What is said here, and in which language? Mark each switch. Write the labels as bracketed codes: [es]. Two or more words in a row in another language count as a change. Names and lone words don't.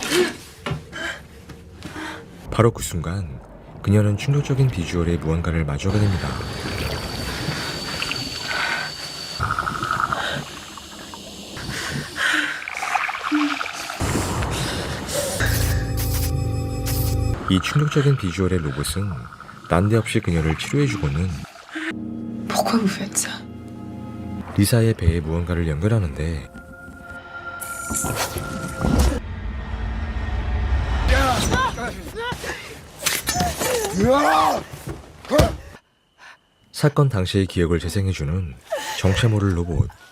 [ko] 바로 그 순간 그녀는 충격적인 비주얼의 무언가를 마주하게 됩니다. 이 충격적인 비주얼의 로봇은 난데없이 그녀를 치료해주고는 [fr] Pourquoi vous faites ça? [ko] 리사의 배에 무언가를 연결하는데 사건 당시의 기억을 재생해주는 정체 모를 로봇.